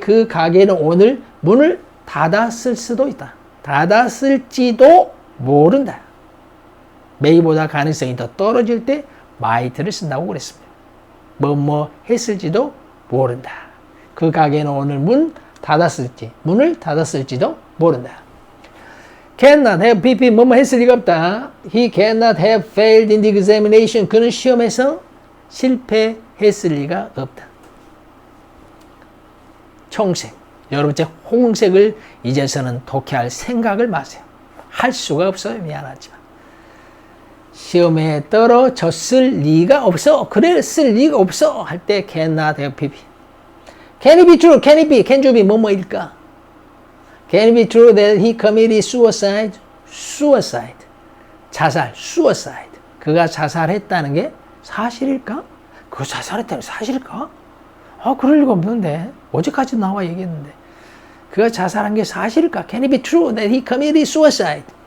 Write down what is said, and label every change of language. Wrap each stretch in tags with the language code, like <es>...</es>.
<ko>그 가게는 오늘 문을 닫았을 수도 있다. 닫았을지도 모른다. may보다 가능성이 더 떨어질 때 might를 쓴다고 그랬습니다. 뭐뭐 했을지도 모른다. 그 가게는 오늘 문을 닫았을지도 모른다. cannot have pp 뭐뭐 했을 리가 없다.</ko> <en>He cannot have failed in the examination.</en> <ko>그는 시험에서 실패했을 리가 없다. 청색. 여러분 제 홍색을 이제서는 독해할 생각을 마세요. 할 수가 없어요. 미안하지만. 시험에 떨어졌을 리가 없어. 그랬을 리가 없어. 할 때 cannot have pp.</ko> <en>Can it be true? Can it be? Can you be?</en> <ko>뭐뭐일까?</ko> <en>Can it be true that he committed suicide? Suicide. 자살. Suicide.</en> <ko>그가 자살했다는 게 사실일까? 그거 자살했다는 게 사실일까? 아, 그럴 리가 없는데. 어제까지 나와 얘기했는데. 그가 자살한 게 사실일까?</ko> <en>Can it be true that he committed suicide?</en>